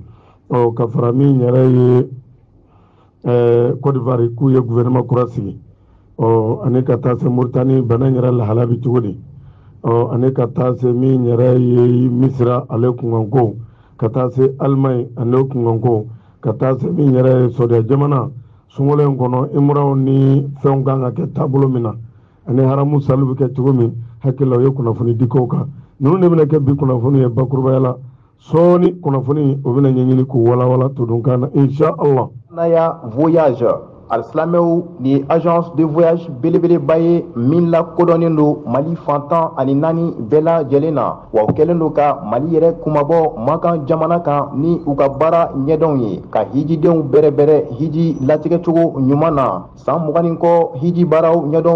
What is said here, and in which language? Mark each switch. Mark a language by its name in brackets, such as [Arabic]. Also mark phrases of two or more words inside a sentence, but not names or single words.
[Bambara] ka fara min yɛrɛ ye Côte d'Ivoire k'u ye gouvernement kura sigi ani ka taa se Muritani bana yɛrɛ lahala bɛ cogo di ani ka taa se min yɛrɛ ye Misira ale kunkanko ka taa se Allemagne ani kunkanko ka taa se min yɛrɛ ye Saudiya jamana sungolen kono imraw ni fɛnw kan ka kɛ taabolo min na ani haramu saliw bɛ kɛ cogo min hakili la o ye kunnafoni dikow kan ninnu de bɛna kɛ bi kunnafoni ye bakurubaya la sɔɔni kunnafoni o bɛna ɲɛɲini k'u walawala todunkan na [Arabic] إن شاء الله. [Bambara] Naya voyage Al-Slameu ni [French] agence de voyage [Bambara] belebeleba ye min la kodɔnnen do Mali fantan ani naani bɛɛ lajɛlen na wa u kɛlen do ka Mali yɛrɛ kumabɔ Makan jamana kan ni u ka baara ɲɛdɔnw ye ka hijidenw bɛrɛbɛrɛ hiji latigɛcogo ɲuman na san 20 kɔ hiji baaraw ɲɛdɔn